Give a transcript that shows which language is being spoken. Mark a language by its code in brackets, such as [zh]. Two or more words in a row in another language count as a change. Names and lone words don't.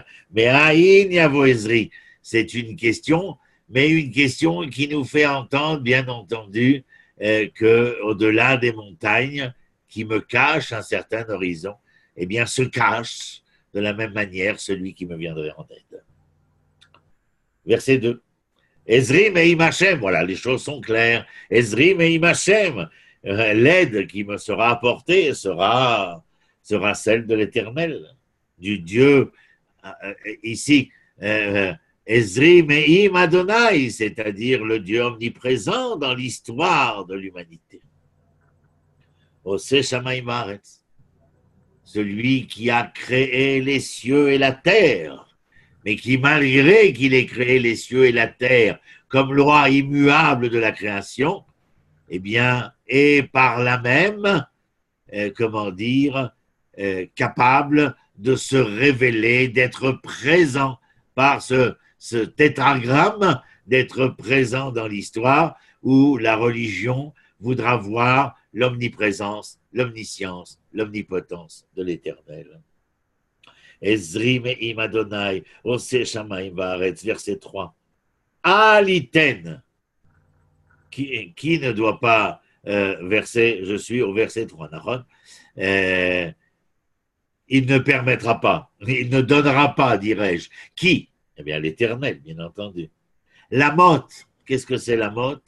[fr] Mais [he] אין יבוא עזרי, [fr] c'est une question, mais une question qui nous fait entendre, bien entendu, qu'au-delà des montagnes qui me cachent un certain horizon, eh bien se cache de la même manière celui qui me viendrait en aide. Verset 2. [he] עזרי מעם השם, [fr] voilà, les choses sont claires. [he] עזרי מעם השם, [fr] l'aide qui me sera apportée sera celle de l'Éternel, du Dieu, ici, [he] עזרי מעם אדני, [fr] c'est-à-dire le Dieu omniprésent dans l'histoire de l'humanité. [he] עושה שמים הארץ, [fr] celui qui a créé les cieux et la terre, mais qui, malgré qu'il ait créé les cieux et la terre comme loi immuable de la création, eh bien, est par là même, capable de se révéler, d'être présent par ce tétragramme, d'être présent dans l'histoire où la religion voudra voir l'omniprésence, l'omniscience, l'omnipotence de l'Éternel. [he] עזרי מעם אדני, עושה שמים וארץ, [fr] verset 3. Aliten, qui ne doit pas, je suis au verset 3, il ne permettra pas, il ne donnera pas, dirais-je. Qui? Eh bien, l'Éternel, bien entendu. La motte, qu'est-ce que c'est la motte?